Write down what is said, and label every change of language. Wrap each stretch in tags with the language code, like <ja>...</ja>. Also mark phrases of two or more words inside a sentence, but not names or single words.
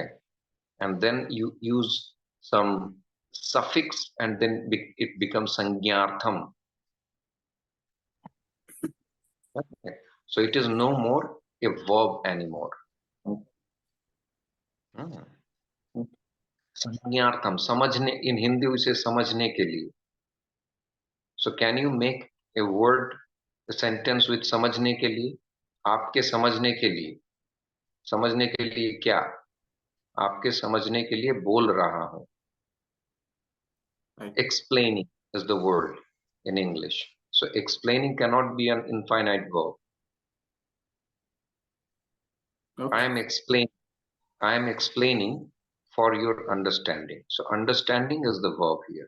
<en>And then you use some suffix and then it becomes sangyartham. Okay. So it is no more a verb anymore. Sangyartham, samajhne, in Hindi we say</en> <hi>समझने के लिए.</hi> <en>So can you make a word, a sentence with</en> <hi>समझने के लिए? आपके समझने के लिए. समझने के लिए क्या? आपके समझने के लिए बोल रहा हूं.</hi> <en>Explaining is the word in English. So explaining cannot be an infinite verb. Okay. I am explaining for your understanding. So understanding is the verb here.</en>